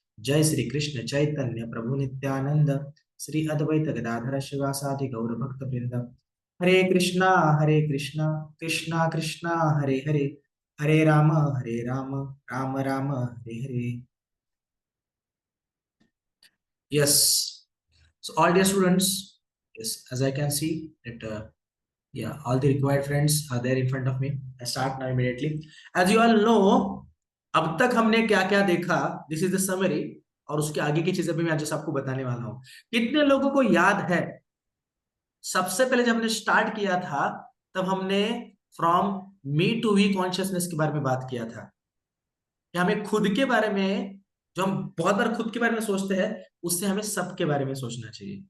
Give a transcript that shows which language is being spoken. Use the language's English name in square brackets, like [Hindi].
[Sanskrit] जय श्री कृष्ण चैतन्य प्रभु नित्यानंद श्री अद्वैत गदाधर शिवासादि गौर भक्त वृंद हरे Krishna Krishna Krishna Hare Hare Hare Ram Ram Ram Hare Hare. [English] Yes, so all dear students, yes, as I can see that yeah, all the required friends are there in front of me. I start now immediately. As you all know, [Hindi] अब तक हमने क्या क्या देखा, [English] this is the summary, [Hindi] और उसके आगे की चीजें भी मैं आज सबको बताने वाला हूं। कितने लोगों को याद है सबसे पहले जब हमने स्टार्ट किया था तब हमने from मी to we consciousness के बारे में बात किया था कि हमें खुद के बारे में, जो हम बहुत बार खुद के बारे में सोचते हैं, उससे हमें सबके बारे में सोचना चाहिए।